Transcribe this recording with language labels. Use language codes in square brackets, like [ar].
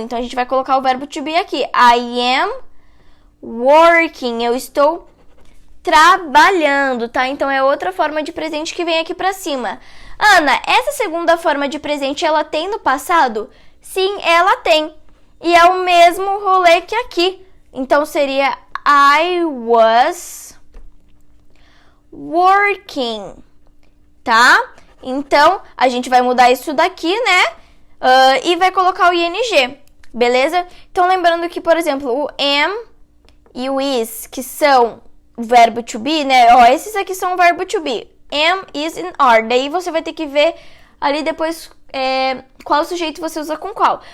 [pt] Então, a gente vai colocar o verbo to be aqui. [en] I am working, [pt] eu estou trabalhando, tá? Então, é outra forma de presente que vem aqui pra cima. Ana, essa segunda forma de presente, ela tem no passado? Sim, ela tem. E é o mesmo rolê que aqui. Então, seria [en] I was working, [pt] tá? Então, a gente vai mudar isso daqui, né? E vai colocar o ing, beleza? Então, lembrando que, por exemplo, o am e o is, que são o verbo to be, né? Ó, esses aqui são o verbo to be. [en] Am, is and are. [pt] Daí você vai ter que ver ali depois qual sujeito você usa com qual.